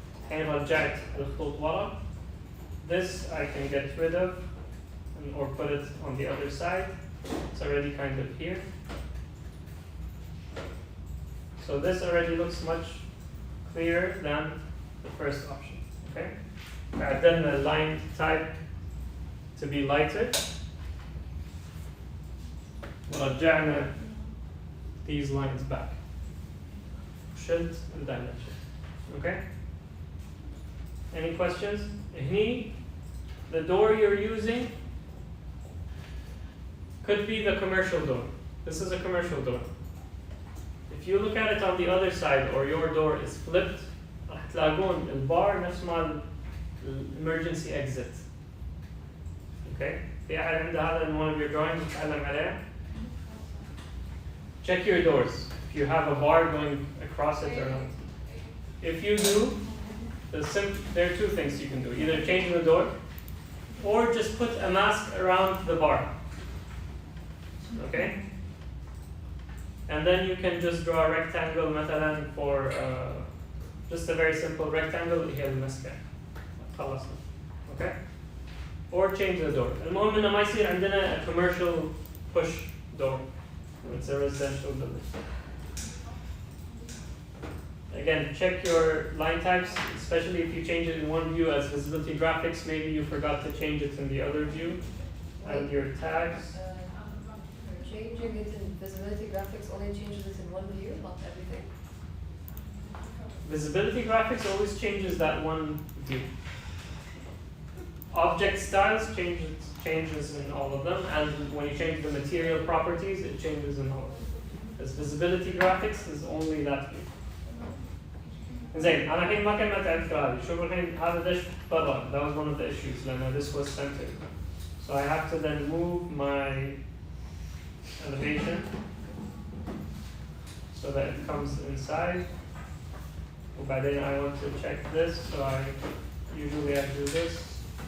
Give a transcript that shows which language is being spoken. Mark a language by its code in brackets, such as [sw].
[ar] And رجعت الخطوط ورا. [en] This I can get rid of or put it on the other side. It's already kind of here. So this already looks much clearer than the first option. Okay? Add then the line type to be lighter. [ar] ورجعنا [en] these lines back. Shift and dimension. Okay? Any questions? Here, the door you're using could be the commercial door. This is a commercial door. If you look at it on the other side or your door is flipped, [ar] راح تلاقون البار نفس مال [en] emergency exit. Okay? [ar] في أحد عنده هذا [en] in one of your drawings [ar] يتعلم عليه? [en] Check your doors. If you have a bar going across it or not. If you do, there are two things you can do. Either change the door or just put a mask around the bar. Okay? And then you can just draw a rectangle مثلا for just a very simple rectangle [ar] هي المسكة. خلصنا. [en] Okay? Or change the door. [ar] المهم إنه ما يصير عندنا [en] a commercial push door. It's a residential building. Again, check your line types, especially if you change it in one view as visibility graphics. Maybe you forgot to change it in the other view. And your tags. Changing it in visibility graphics only changes it in one view, not everything. Visibility graphics always changes that one view. Object styles changes in all of them, and when you change the material properties, it changes in all of them. Because visibility graphics is only that view. [ar] زين أنا الحين ما كملت على الفكرة هذه. شوفوا الحين هذا دش برا. [en] That was one of the issues [ar] لأن [en] this was centered. So I have to then move my elevation so that it comes inside. [ar] وبعدين [en] I want to check this, so I usually do this.